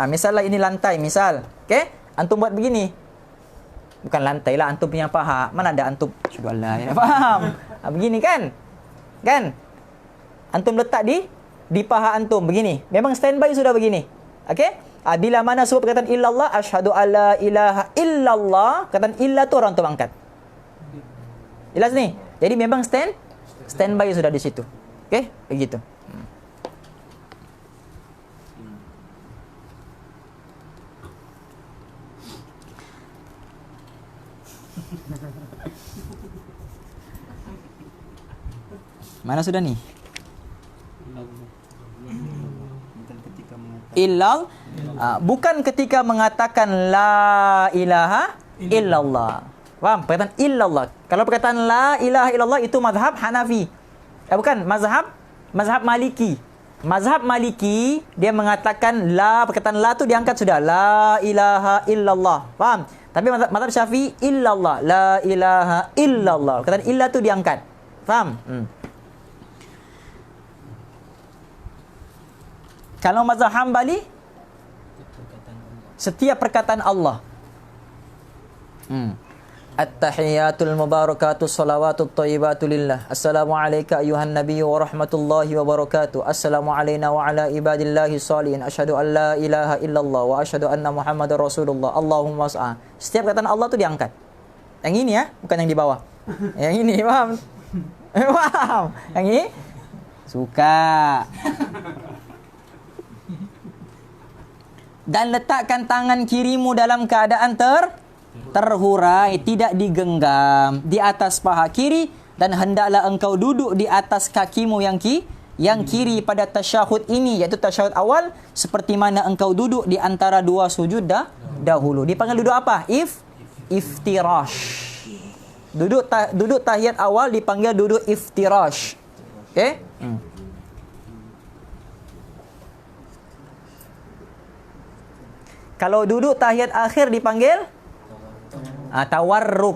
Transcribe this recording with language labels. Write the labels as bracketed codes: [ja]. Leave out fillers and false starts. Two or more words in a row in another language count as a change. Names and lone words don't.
[ms] Misalnya ini lantai, misal. Okey? Antum buat begini. Bukan lantai lah, antum punya paha. Mana ada antum? Syukurlah. Ya. Faham? Begini kan? Kan? Antum letak di paha antum. Begini. Memang standby sudah begini. Okey? Bila mana sebut perkataan illallah, [ar] أشهد ألا إله إلا الله, [ms] perkataan illa tu orang tu angkat. Jelas ni? Jadi memang standby sudah di situ. Okey? Begitu. Mana sudah ni? Illal. Bukan ketika mengatakan [ar] لا إله إلا الله. [ms] Faham? Perkataan illallah. Kalau perkataan [ar] لا إله إلا الله [ms] itu mazhab Hanafi. Bukan, mazhab Maliki. Mazhab Maliki dia mengatakan la, perkataan la tu diangkat sudah. [ar] لا إله إلا الله. [ms] Faham? Tapi mazhab Syafi'i illallah. [ar] لا إله إلا الله. [ms] Perkataan illa tu diangkat. Faham? Kalau mazhab Hambali, setiap perkataan Allah. [ar] التحيات المباركات الصلوات الطيبات لله. السلام عليك أيها النبي ورحمة الله وبركاته. السلام علينا وعلى عباد الله الصالحين أشهد أن لا إله إلا الله وأشهد أن محمدا رسول الله. اللهم صل. [ms] Setiap perkataan Allah tu diangkat. Yang ini ya, bukan yang di bawah. Yang ini, paham? Paham? Yang ini suka. Dan letakkan tangan kirimu dalam keadaan terhurai, tidak digenggam di atas paha kiri, dan hendaklah engkau duduk di atas kakimu yang kiri pada tasyahud ini, iaitu tasyahud awal, seperti mana engkau duduk di antara dua sujud dahulu. Dipanggil duduk apa? Iftirash. Duduk tahiyat awal dipanggil duduk iftirash. Okey? Kalau duduk tahiyat akhir dipanggil tawarruk.